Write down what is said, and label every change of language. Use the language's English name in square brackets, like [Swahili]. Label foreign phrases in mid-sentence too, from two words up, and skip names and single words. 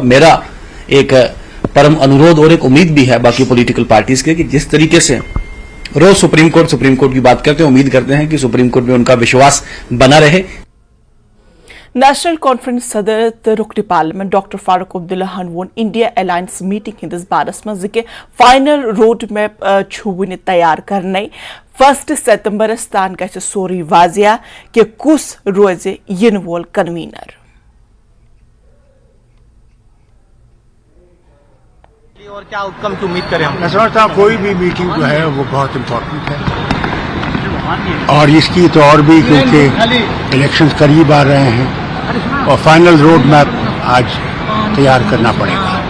[Hindi] मेरा एक परम अनुरोध और एक उम्मीद भी है बाकी [English] political parties [Hindi] के कि जिस तरीके से रोज सुप्रीम कोर्ट की बात करते हैं, उम्मीद करते हैं कि सुप्रीम कोर्ट में उनका विश्वास बना रहे। [Kashmiri] नेशनल कॉन्फ्रेंस सदर रुकन पार्लियामेंट डॉक्टर फारूक अब्दुल्ला वोन इंडिया अलायंस मीटिंग हिंदिस बारस मज कि [English] final road map [Kashmiri] वन तैयार करने 1 सितंबर तान गि सोरी वाजिया कि कुस रोज इन वोल कन्वीनर। [Hindi] और क्या आउटकम की उम्मीद करें हम? मैं समझता हूँ कोई भी मीटिंग जो है वो बहुत इम्पोर्टेंट है, और इसकी तो और भी क्योंकि इलेक्शंस करीब आ रहे हैं और [English] final road map [Hindi] आज तैयार करना पड़ेगा।